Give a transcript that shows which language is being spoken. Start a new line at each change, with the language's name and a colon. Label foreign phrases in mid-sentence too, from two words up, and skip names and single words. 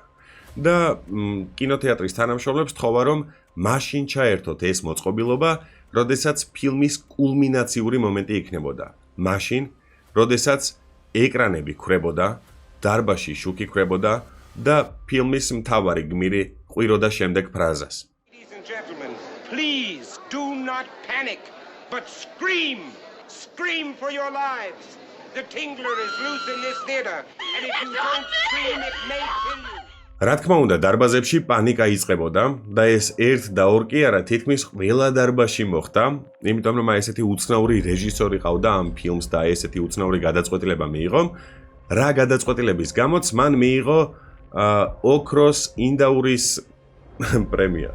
Georgian: და კინოთეატრის თანამშრომლებს თხოვა, რომ მაშინ ჩაერთოთ ეს მოწყობილობა, როდესაც ფილმის კულმინაციური მომენტი იქნებოდა. მაშინ, როდესაც ეკრანები ქრებოდა, დარბაზში შუქი ქრებოდა და ფილმის მთავარი გმირი ყვიროდა შემდეგ ფრაზას.
English: Please do not panic, but scream! Scream for your lives! The Tingler is loose in this theater, and if you don't scream, it may kill you.
Georgian: რა თქმა უნდა, დარბაზებში პანიკა იწყებოდა და ეს 1 და 2 კი არა, თითქმის ყველა დარბაზში მოხდა, იმიტომ რომ ესეთი უცნაური რეჟისორი ყავდა ამ ფილმს და ესეთი უცნაური გადაწყვეტილება მიიღო. რა გადაწყვეტილების გამოც მან მიიღო ოქროს ინდაურის პრემია.